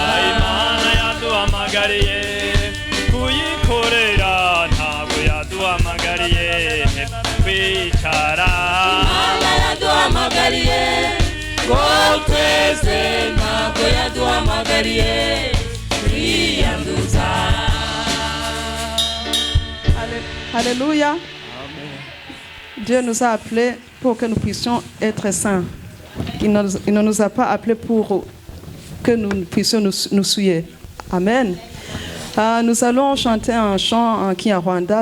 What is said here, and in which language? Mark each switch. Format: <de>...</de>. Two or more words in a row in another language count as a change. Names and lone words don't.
<rw>Imana yaduhamagariye kuyikorera, ntabwo yaduhamagariye kwicara. Imana yaduhamagariye ngo twese, ntabwo yaduhamagariye kwiyanduza. Alléluia.</rw> <fr>Dieu nous a appelés pour que nous puissions être saints. Il ne nous a pas appelés pour que nous puissions nous souiller. Amen. Nous allons chanter un chant en Kinyarwanda.</fr>